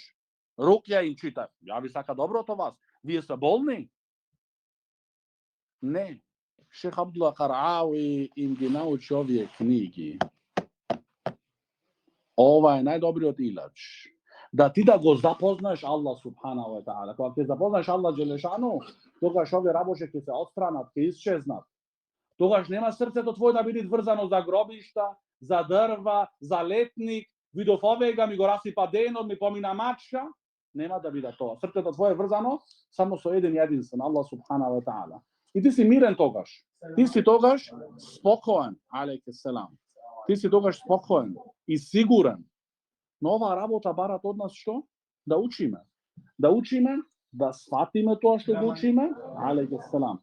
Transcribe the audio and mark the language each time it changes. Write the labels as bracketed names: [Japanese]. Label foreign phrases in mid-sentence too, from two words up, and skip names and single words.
[Macedonian] Рукја им чита. Ја ви сака доброто вас. Вие сте болни? Не. Шейх Абдулла Карауи им ги научи овие книги. Ова е најдобриот илач. Да ти да го запознаеш Аллах [Arabic] سبحانه وتعالى. [Macedonian] Кога ќе запознаеш Аллах джелешану, тогаш овие работи ќе се отстранат, ќе исчезнат. Тогаш нема срцето твое да биде врзано за гробишта, за дрва, за летник, видов овега, ми го расипа денот, ми помина мачка. Нема да биде тоа. Срцето твое е врзано само со еден единствен, Аллах [Arabic] سبحانه وتعالى. [Macedonian] И ти си мирен тогаш. Ти си тогаш спокоен, [Arabic] عليك السلام. [Macedonian] Ти си тогаш спокоен и сигурен. Но оваа работа барат од нас што? Да учиме. Да учиме, да сватиме тоа што го учиме, [Arabic] عليك السلام.